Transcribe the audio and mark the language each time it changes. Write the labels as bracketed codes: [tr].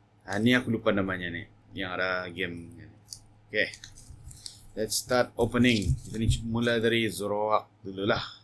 [ms] Ini aku lupa namanya ni, yang ada game ni. [en] Okay, let's start opening. [ms] Kita ni mula dari Zoroark dulu lah.